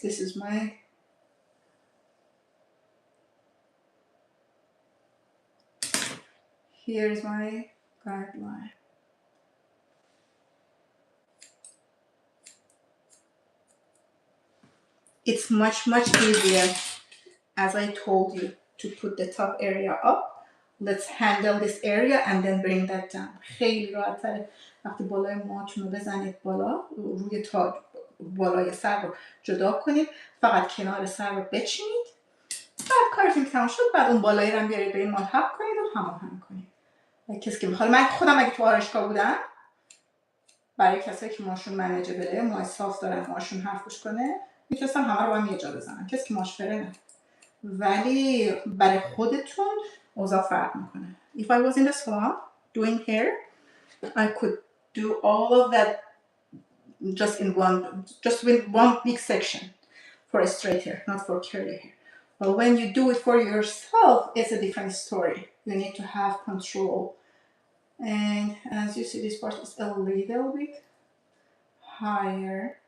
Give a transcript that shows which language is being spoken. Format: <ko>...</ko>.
<en>This is my here's my guideline. It's much easier, as I told you, to put the top area up. Let's handle this area and then bring that down.</en> <fa>خیلی راحت‌تره وقتی بالای موهاتون رو بزنید بالا، روی تاج بالای سر رو جدا کنید، فقط کنار سر رو بچینید. بعد کارتون تمام شد، بعد اون بالایی رو هم بیارید به این ملحق کنید و هماهنگ کنید. کسی که میخواد، من خودم اگه تو آرایشگاه بودم، برای کسایی که موهاشون منیجبله، موهای صاف دارن، موهاشون حرف گوش کنه، میتونستم همه رو با هم یه جا بزنم. کسی که موهاش فره نه. ولی برای خودتون اوضاع فرق میکنه.</fa> <en>If I was in the salon doing hair, I could do all of that just with one big section for a straight hair, not for curly hair. But when you do it for yourself, it's a different story. You need to have control. And as you see, this part is a little bit higher.</en>